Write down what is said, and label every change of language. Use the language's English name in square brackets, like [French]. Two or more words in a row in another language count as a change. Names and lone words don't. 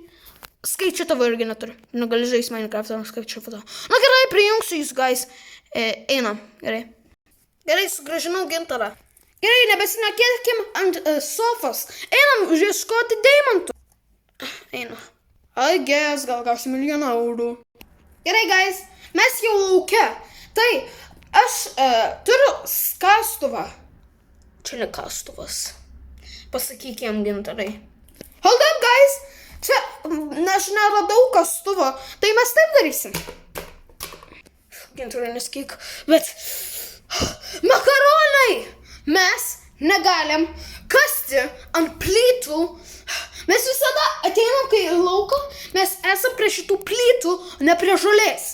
[Lithuanian] Skaičiuotuvo irgi neturiu. Negali žaisti Minecraft'ą, skaičiuotuvo. Na gerai, prijungsiu jūs, guys. Einam, gerai. Gerai, sugrąžinau Gintarą. Gerai, nebesinakėkim ant sofos. Einam ieškoti deimantų. Einu. [English] I guess, [Lithuanian] gal gausiu €1,000,000. Gerai, guys, mes jau lauke. Tai aš turiu skastuvą. Čia ne kastuvas. Pasakyk jam, Gintarai. [English] Hold up, guys. [Lithuanian] Čia aš neradau kastuvo. Tai mes taip darysim. Gintarai, nesakyk. Bet makaronai! Mes negalim kasti ant plytų. Mes visada ateinam, kai į lauką, mes esam prie šitų plytų, ne prie žolės.